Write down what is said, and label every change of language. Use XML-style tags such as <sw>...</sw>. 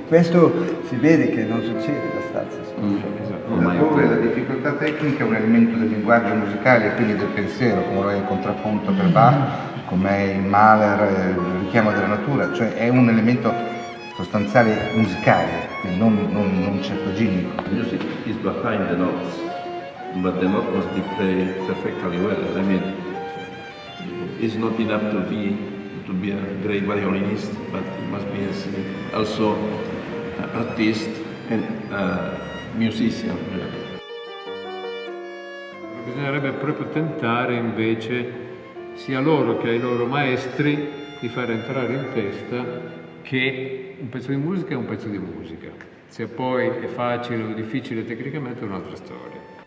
<it>Questo si vede che non succede abbastanza. Laddove la difficoltà tecnica è un elemento del linguaggio musicale e quindi del pensiero, come lo è il contrappunto per Bach, come è il Mahler, il richiamo della natura, cioè è un elemento sostanziale musicale, quindi non certoginico.</it> <en>Music is behind the notes, but the note must be played perfectly well. I mean, it's not enough to be a great violinist, but it must be also an artist and musician.</en> <it>Bisognerebbe proprio tentare invece sia loro che ai loro maestri di far entrare in testa che un pezzo di musica è un pezzo di musica. Se poi è facile o difficile tecnicamente è un'altra storia.</it>